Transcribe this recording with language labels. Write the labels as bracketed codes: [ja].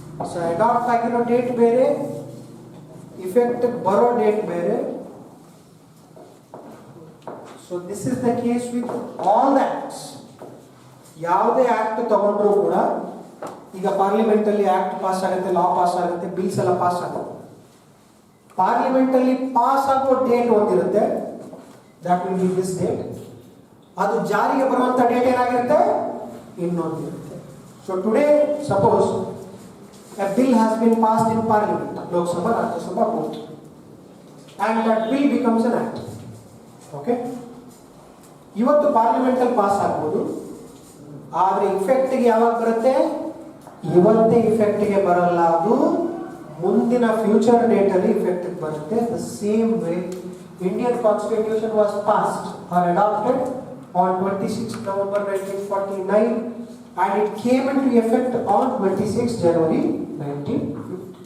[kn] So adopt ಆಗಿರೋ date ಬೇರೆ, effect ಬರೋ ಡೇಟ್ ಬೇರೆ. [en] So this is the case with all the acts. [kn] ಯಾವುದೇ ಆಕ್ಟ್ ತಗೊಂಡ್ರು ಕೂಡ, ಈಗ ಪಾರ್ಲಿಮೆಂಟ್ ಅಲ್ಲಿ ಆಕ್ಟ್ ಪಾಸ್ ಆಗುತ್ತೆ, ಲಾ ಪಾಸ್ ಆಗುತ್ತೆ, ಬಿಲ್ಸ್ ಎಲ್ಲ ಪಾಸ್ ಆಗುತ್ತೆ. ಪಾರ್ಲಿಮೆಂಟ್ ಅಲ್ಲಿ ಪಾಸ್ ಆಗೋ date ಒಂದಿರುತ್ತೆ, [en] That will be this date. [kn] ಅದು ಜಾರಿಗೆ ಬರುವಂತ ಡೇಟ್ ಏನಾಗಿರುತ್ತೆ? ಇನ್ನೊಂದಿರುತ್ತೆ. [en] So today suppose a bill has been passed in parliament, Lok Sabha, Rajya Sabha, both, and that bill becomes an act. [kn] Okay, ಇವತ್ತು parliament ಅಲ್ಲಿ pass ಆಗ್ಬೋದು, ಆದ್ರೆ effect ಗೆ ಯಾವಾಗ ಬರುತ್ತೆ? ಇವತ್ತೇ ಇಫೆಕ್ಟ್ ಗೆ ಬರಲ್ಲ, ಅದು ಮುಂದಿನ ಫ್ಯೂಚರ್ ಡೇಟ್ ಅಲ್ಲಿ ಇಫೆಕ್ಟ್ ಬರುತ್ತೆ. [en] The same way Indian constitution was passed or adopted on 26 November 1949 and it came into effect on 26 January 1950.